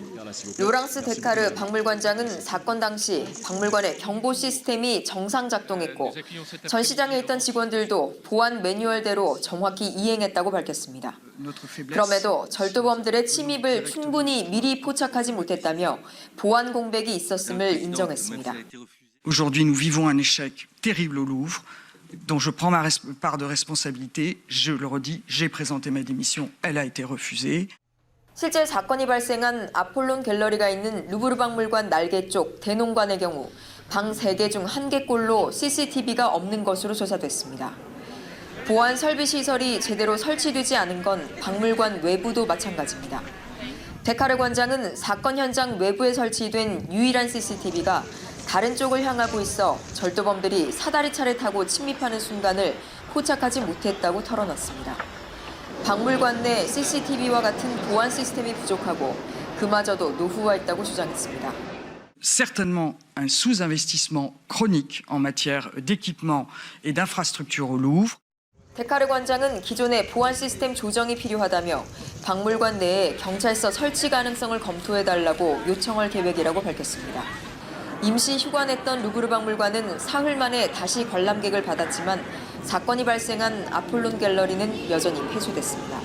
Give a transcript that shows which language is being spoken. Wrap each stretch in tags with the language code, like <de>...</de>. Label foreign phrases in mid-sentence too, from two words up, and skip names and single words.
<ko>로랑스 데카르 박물관장은 사건 당시 박물관의 경보 시스템이 정상 작동했고 전시장에 있던 직원들도 보안 매뉴얼대로 정확히 이행했다고 밝혔습니다. 그럼에도 절도범들의 침입을 충분히 미리 포착하지 못했다며 보안 공백이 있었음을 인정했습니다.</ko> <fr>Aujourd'hui, nous vivons un échec terrible au Louvre, dont je prends ma part de responsabilité. Je le redis, j'ai présenté ma démission, elle a été refusée.</fr> <ko>실제 사건이 발생한 아폴론 갤러리가 있는 루브르 박물관 날개 쪽 대농관의 경우 방 3개 중 1개꼴로 CCTV가 없는 것으로 조사됐습니다. 보안 설비 시설이 제대로 설치되지 않은 건 박물관 외부도 마찬가지입니다. 데카르 관장은 사건 현장 외부에 설치된 유일한 CCTV가 다른 쪽을 향하고 있어 절도범들이 사다리 차를 타고 침입하는 순간을 포착하지 못했다고 털어놨습니다. 박물관 내 CCTV와 같은 보안 시스템이 부족하고 그마저도 노후화했다고 주장했습니다.</ko> <fr>Certainement un sous-investissement chronique en matière d'équipement et d'infrastructure au Louvre.</fr> <ko>데카르 관장은 기존의 보안 시스템 조정이 필요하다며 박물관 내에 경찰서 설치 가능성을 검토해달라고 요청할 계획이라고 밝혔습니다. 임시 휴관했던 루브르 박물관은 사흘 만에 다시 관람객을 받았지만 사건이 발생한 아폴론 갤러리는 여전히 폐쇄됐습니다.</ko>